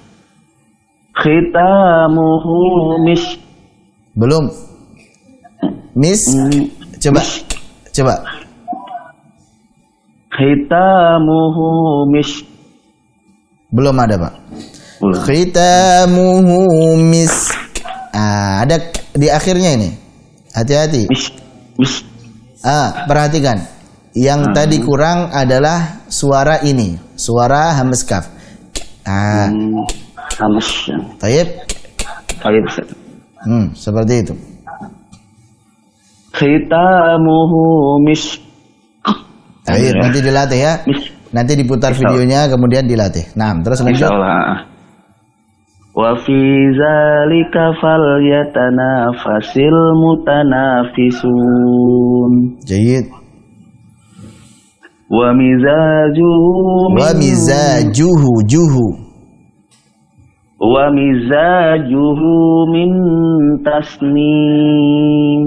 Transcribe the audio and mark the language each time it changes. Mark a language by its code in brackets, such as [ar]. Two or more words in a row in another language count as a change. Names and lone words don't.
[ar] Khitamuhu misk. [id] Belum. Misk. Coba. [ar] Khitamuhu misk. [id] Belum ada Pak. [ar] Khitamuhu misk. [id] Ada di akhirnya ini. Hati-hati. Misk. Perhatikan. Yang tadi kurang adalah suara ini. suara hamzah kaf. Hamas. Taib. Baik, Ustaz. Seperti itu. [ar] Khitamuhu misk. [id] Taib, nanti dilatih ya. Nanti diputar videonya kemudian dilatih. Nah, terus lanjut. Insyaallah. [ar] Wa fi zalika falyatanafasil mutanafisun. [id] Jayid. [ar] Wa mizajuhu min tasnim.